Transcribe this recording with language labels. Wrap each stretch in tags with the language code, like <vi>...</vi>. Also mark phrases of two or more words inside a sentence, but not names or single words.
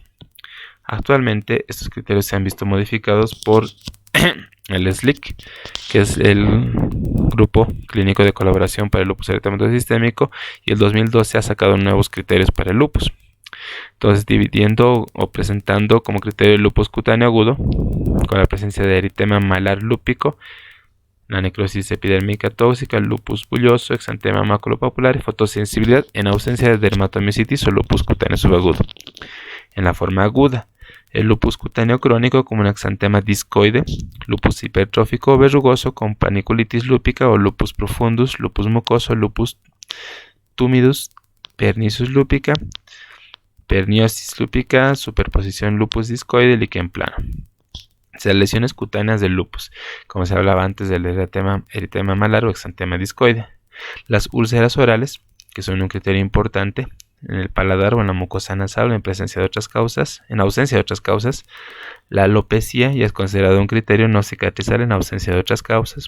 <es>Actualmente estos criterios se han visto modificados por el SLIC, que es el Grupo Clínico de Colaboración para el Lupus Eritematoso Sistémico, y el 2012 ha sacado nuevos criterios para el lupus. Entonces, dividiendo o presentando como criterio el lupus cutáneo agudo, con la presencia de eritema malar lúpico, la necrosis epidérmica tóxica, el lupus bulloso, exantema maculopapular y fotosensibilidad en ausencia de dermatomiositis o lupus cutáneo subagudo. En la forma aguda, el lupus cutáneo crónico como un exantema discoide, lupus hipertrófico o verrugoso con paniculitis lúpica o lupus profundus, lupus mucoso, lupus tumidus, pernicious lúpica, perniosis lúpica, superposición lupus discoide, líquen plano. Las lesiones cutáneas del lupus, como se hablaba antes del eritema malar o exantema discoide. Las úlceras orales, que son un criterio importante en el paladar o en la mucosa nasal en ausencia de otras causas. La alopecia ya es considerado un criterio no cicatrizal en ausencia de otras causas.</es>